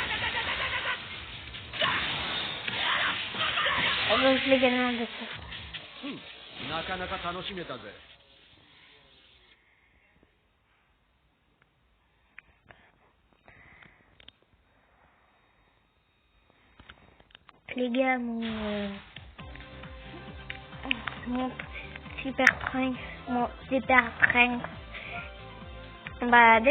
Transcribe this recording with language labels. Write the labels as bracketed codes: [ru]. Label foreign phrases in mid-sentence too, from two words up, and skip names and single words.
[fr] Donc je l'ai gagné en 2 tours. [ja] なかなか楽しめたぜ。 [fr] Les gars, mon super prank, bah dès